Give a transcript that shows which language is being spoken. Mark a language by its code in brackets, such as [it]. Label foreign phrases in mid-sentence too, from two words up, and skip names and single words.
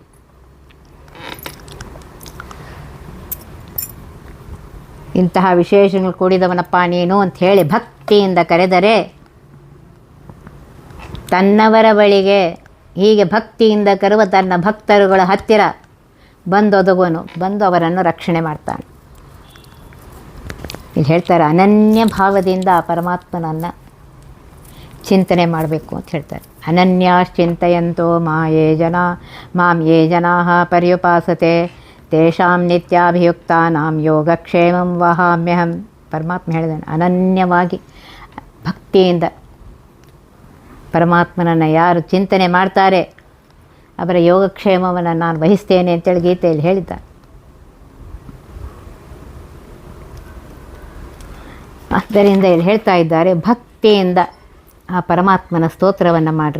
[kn] ಇಂತಹ ವಿಶೇಷಗಳು ಕೂಡಿದವನಪ್ಪ ನೀನು ಅಂತ ಹೇಳಿ ಭಕ್ತಿಯಿಂದ ಕರೆದರೆ ತನ್ನವರ ಬಳಿಗೆ ಹೀಗೆ ಭಕ್ತಿಯಿಂದ ಕರೆವ ತನ್ನ ಭಕ್ತರುಗಳ ಹತ್ತಿರ ಬಂದೊದಗುವನು, ಬಂದು ಅವರನ್ನು ರಕ್ಷಣೆ ಮಾಡ್ತಾನೆ. ಇಲ್ಲಿ ಹೇಳ್ತಾರೆ, ಅನನ್ಯ ಭಾವದಿಂದ ಪರಮಾತ್ಮನನ್ನು ಚಿಂತನೆ ಮಾಡಬೇಕು ಅಂತ ಹೇಳ್ತಾರೆ. [sa] ಅನನ್ಯಾಶ್ಚಿಂತಯಂತೋ ಮಾಂ ಯೇ ಜನಾಃ ಪರ್ಯುಪಾಸತೆ ತೇಷಾಂ ನಿತ್ಯಾಭಿಯುಕ್ತಾನಾಂ ಯೋಗಕ್ಷೇಮಂ ವಹಾಮ್ಯಹಂ. [kn] ಪರಮಾತ್ಮ ಹೇಳಿದಾನೆ, ಅನನ್ಯವಾಗಿ ಭಕ್ತಿಯಿಂದ ಪರಮಾತ್ಮನನ್ನು ಯಾರು ಚಿಂತನೆ ಮಾಡ್ತಾರೆ ಅವರ ಯೋಗಕ್ಷೇಮವನ್ನು ನಾನು ವಹಿಸ್ತೇನೆ ಅಂತೇಳಿ ಗೀತೆಯಲ್ಲಿ ಹೇಳಿದ್ದಾರೆ. ಆದ್ದರಿಂದ ಇಲ್ಲಿ ಹೇಳ್ತಾ ಇದ್ದಾರೆ, ಭಕ್ತಿಯಿಂದ ಆ ಪರಮಾತ್ಮನ ಸ್ತೋತ್ರವನ್ನು ಮಾಡಿರಿ.